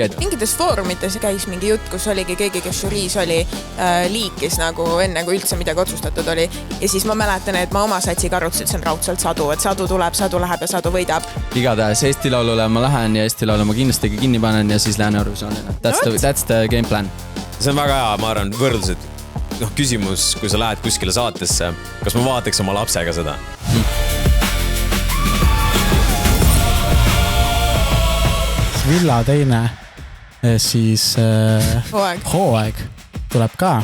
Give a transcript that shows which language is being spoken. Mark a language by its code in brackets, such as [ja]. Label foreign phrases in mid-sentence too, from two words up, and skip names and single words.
[et] Mingites foorumites käis mingi jutt, kus oligi keegi, kes žüriis oli liikis nagu enne, kui üldse midagi otsustatud oli. Ja siis ma mäletan, et ma oma satsiga arvutasin, et see on raudselt sadu, et sadu tuleb, sadu läheb ja sadu võidab. Igatahes Eesti Laulule ma lähen ja Eesti Laulu ma kindlasti kinni panen ja siis lähen Eurovisioonile. [en] That's the game plan. [et] See on väga hea, ma arvan, võrdlused. Küsimus, kui sa lähed kuskile saatesse, kas ma vaataks oma lapsega seda? Villa teine siis hooaeg tuleb ka.